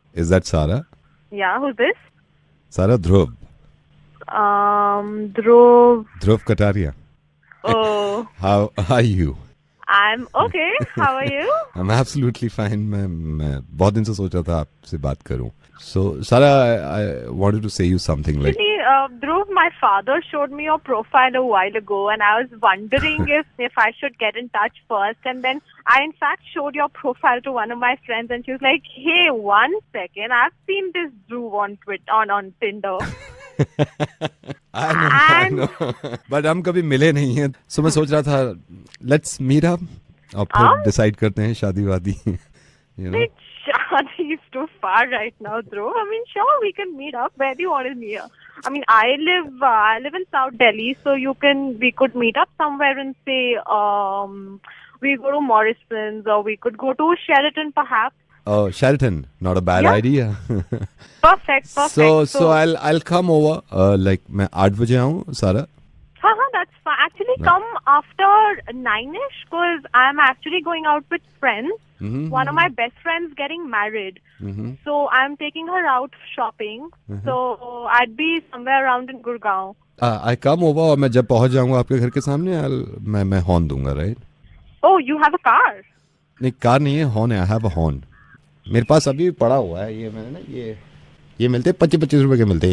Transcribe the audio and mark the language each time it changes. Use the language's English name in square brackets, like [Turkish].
[English] Is that Sara? Yeah, who's this? Sara, Dhruv. Dhruv. Dhruv Kataria. Oh, How are you? I'm okay. How are you? I'm absolutely fine. [Hindi] मैं बहुत दिन से सोच रहा था आपसे बात करूं. [English] So, Sara, I wanted to say you something like. Dhruv, my father showed me your profile a while ago, and I was wondering if I should get in touch first. And then I, in fact, showed your profile to one of my friends, and she was like, "Hey, 1 second, I've seen this Dhruv on on Tinder." I know. [Hindi] But हम कभी मिले नहीं हैं. So मैं सोच रहा था, [English] let's meet up [Hindi] और फिर decide करते हैं शादी वादी. [English] You know. Shadi is too far right now, Dhruv. I mean, sure, we can meet up. Where do you want to meet up? I mean, I live in South Delhi, so we could meet up somewhere and say, we go to Morrison's or we could go to Sheraton perhaps. Oh, Sheraton, not a bad idea. Perfect. So I'll come over. [Hindi] Like मैं 8 बजे आऊँ, Sara. [English] That's fine. Actually, come after 9ish, because I'm actually going out with friends. Mm-hmm. One of my best friends getting married. Mm-hmm. So I'm taking her out shopping. Mm-hmm. So I'd be somewhere around in Gurgaon. I come over [Hindi] और मैं जब पहुँच जाऊँगा आपके घर के सामने मैं हॉर्न दूंगा, right? [English] Oh, you have a car? [Hindi] नहीं, कार नहीं है, हॉर्न है. [English] I have a horn. [Hindi] मेरे पास अभी पड़ा हुआ है. ये मैंने ना ये मिलते हैं 25 रुपए के मिलते हैं.